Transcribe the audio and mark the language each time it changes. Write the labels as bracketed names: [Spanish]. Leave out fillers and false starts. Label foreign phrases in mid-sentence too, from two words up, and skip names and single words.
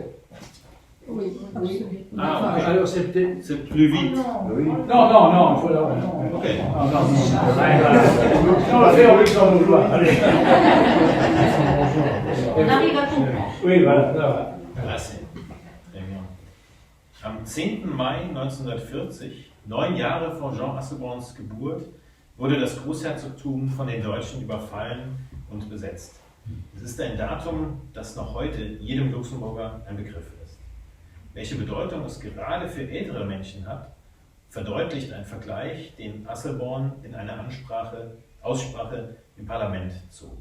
[French] Oui, oui. Ah, okay. Alors c'est peut-être... C'est plus vite. Non, il faut là. Ok. On va faire au luxembourgeois. Allez. On arrive à tout. Oui, voilà. Klasse. Très bien. [German] Am 10. Mai 1940, 9 Jahre vor Jean Asselborns Geburt, wurde das Großherzogtum von den Deutschen überfallen und besetzt. Es ist ein Datum, das noch heute jedem Luxemburger ein Begriff ist. Welche Bedeutung es gerade für ältere Menschen hat, verdeutlicht ein Vergleich, den Asselborn in einer Aussprache im Parlament zog.